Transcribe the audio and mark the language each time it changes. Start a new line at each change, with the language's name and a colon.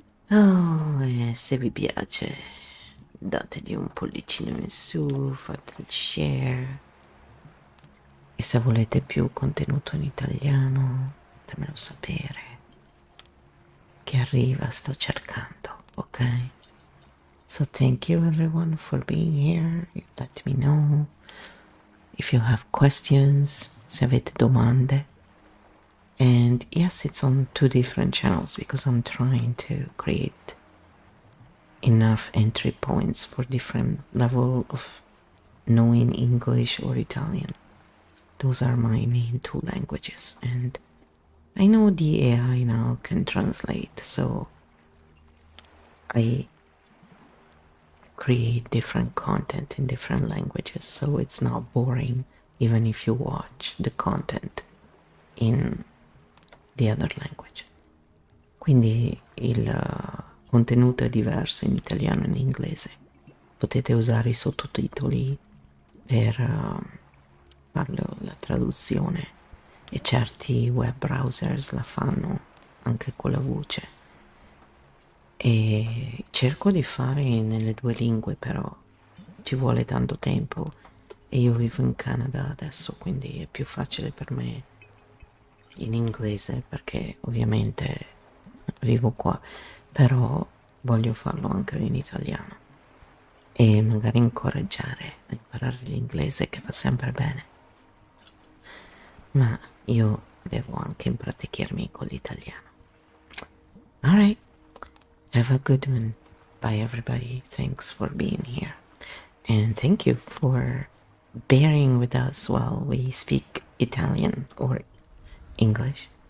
Italian: Oh, se vi piace, dategli un pollicino in su, fate il share. E se volete più contenuto in italiano, fatemelo sapere. Che arriva, sto cercando, ok?
English: So thank you everyone for being here. Let me know if you have questions,
Italian: se avete domande.
English: And yes, it's on 2 different channels because I'm trying to create enough entry points for different level of knowing English or Italian. Those are my main 2 languages, and I know the AI now can translate, so I create different content in different languages, so it's not boring even if you watch the content in the other language.
Italian: Quindi il contenuto è diverso in italiano e in inglese. Potete usare i sottotitoli per fare la traduzione, e certi web browsers la fanno anche con la voce. E cerco di fare nelle 2 lingue, però ci vuole tanto tempo e io vivo in Canada adesso, quindi è più facile per me in inglese perché ovviamente vivo qua, però voglio farlo anche in italiano e magari incoraggiare a imparare l'inglese, che fa sempre bene, ma io devo anche impraticarmi con l'italiano.
English: Alright, have a good one. Bye everybody, thanks for being here, and thank you for bearing with us while we speak Italian or English.